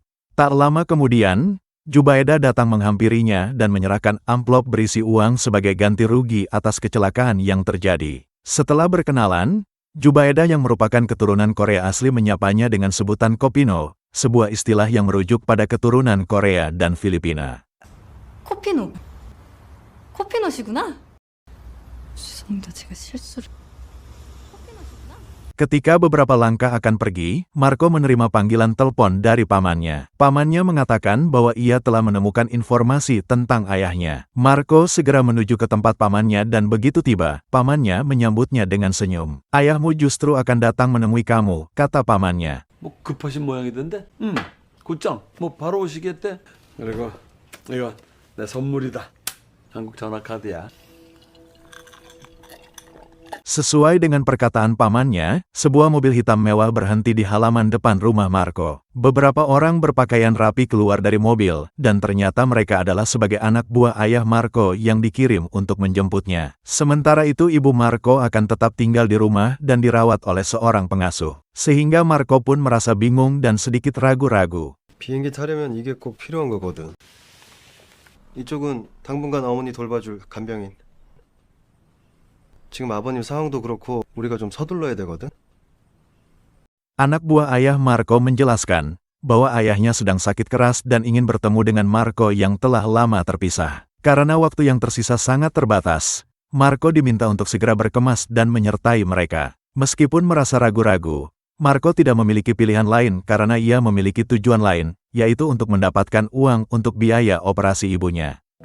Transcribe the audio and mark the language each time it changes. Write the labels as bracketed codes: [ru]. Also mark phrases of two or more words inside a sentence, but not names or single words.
[id] Tak lama kemudian, Jubaedah datang menghampirinya dan menyerahkan amplop berisi uang sebagai ganti rugi atas kecelakaan yang terjadi. Setelah berkenalan, Jubaedah yang merupakan keturunan Korea asli menyapanya dengan sebutan Kopino, sebuah istilah yang merujuk pada keturunan Korea dan Filipina. [ko] 코피노. 코피노시구나. 죄송합니다. 제가 실수를. [id] Ketika beberapa langkah akan pergi, Marco menerima panggilan telepon dari pamannya. Pamannya mengatakan bahwa ia telah menemukan informasi tentang ayahnya. Marco segera menuju ke tempat pamannya dan begitu tiba, pamannya menyambutnya dengan senyum. "Ayahmu justru akan datang menemui kamu," kata pamannya. [ko] 뭐 급하신 모양이던데? 응. 곧장 뭐 바로 오시겠대? 그리고 이거 내 선물이다. 한국 전화 카드야. [id] Sesuai dengan perkataan pamannya, sebuah mobil hitam mewah berhenti di halaman depan rumah Marco. Beberapa orang berpakaian rapi keluar dari mobil, dan ternyata mereka adalah sebagai anak buah ayah Marco yang dikirim untuk menjemputnya. Sementara itu ibu Marco akan tetap tinggal di rumah dan dirawat oleh seorang pengasuh. Sehingga Marco pun merasa bingung dan sedikit ragu-ragu. [ko] 비행기 타려면 이게 꼭 필요한 거거든. 이쪽은 당분간 어머니 돌봐줄 간병인. 지금 아버님 상황도 그렇고 우리가 좀 서둘러야 되거든. [id] Anak buah ayah Marco menjelaskan bahwa ayahnya sedang sakit keras dan ingin bertemu dengan Marco yang telah lama terpisah. Karena waktu yang tersisa sangat terbatas, Marco diminta untuk segera berkemas dan menyertai mereka. Meskipun merasa ragu-ragu, Marco tidak memiliki pilihan lain karena ia memiliki tujuan lain, yaitu untuk mendapatkan uang untuk biaya operasi ibunya.